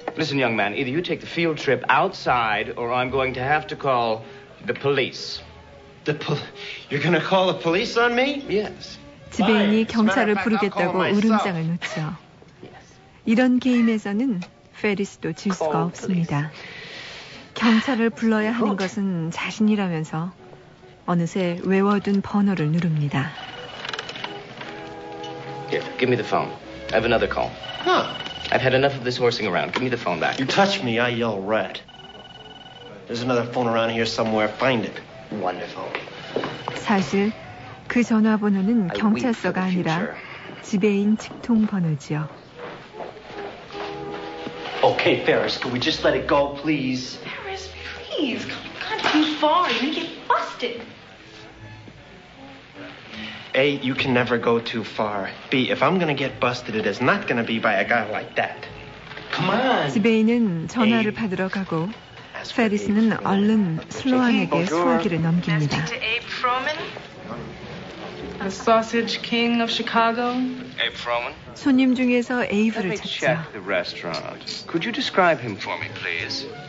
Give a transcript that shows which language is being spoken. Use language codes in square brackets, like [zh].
[en] Listen, young man, either you take the field trip outside or I'm going to have to call the police. You're going to call the police on me? Yes. [ko] 지배인이 경찰을 부르겠다고 울음장을 놓죠. 이런 게임에서는 페리스도 질 수가 없습니다. 경찰을 불러야 하는 것은 자신이라면서 어느새 외워둔 번호를 누릅니다. [en] Here, give me the phone. I have another call. Huh. I've had enough of this horsing around. Give me the phone back. You touch me, I yell rat. There's another phone around here somewhere. Find it. Wonderful. [ko] 사실 그 전화번호는 경찰서가 아니라 지배인 직통 번호지요. [en] Okay, Ferris, could we just let it go, please? Ferris, please. Come on, too far. You're gonna get busted. A, you can never go too far. B, if I'm gonna get busted, it is not gonna be by a guy like that. Come on. [ko] 지배인은 전화를 받으러 가고, 페리스는 얼른 슬로안에게 수화기를 넘깁니다. [en] Abe Froman, the sausage king of Chicago. Abe Froman. [ko] 손님 중에서 에이브를 찾죠. [en] Let me check the restaurant. Could you describe him for me, please?